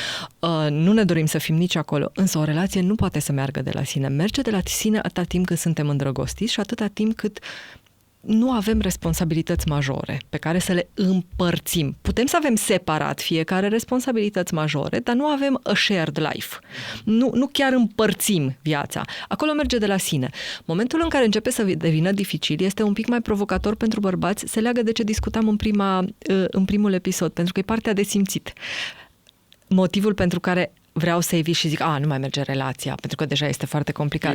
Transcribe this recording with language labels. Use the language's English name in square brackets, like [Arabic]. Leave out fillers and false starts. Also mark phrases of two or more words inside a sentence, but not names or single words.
[Romanian] Nu ne dorim să fim nici acolo, însă o relație nu poate să meargă de la sine. Merge de la sine atâta timp cât suntem îndrăgostiți și atâta timp cât nu avem responsabilități majore pe care să le împărțim. Putem să avem separat fiecare responsabilități majore, dar nu avem [English] a shared life. [Romanian] Nu chiar împărțim viața. Acolo merge de la sine. Momentul în care începe să devină dificil este un pic mai provocator pentru bărbați, se leagă de ce discutam în primul episod, pentru că e partea de simțit. Motivul pentru care vreau să evit și zic, nu mai merge relația, pentru că deja este foarte complicat.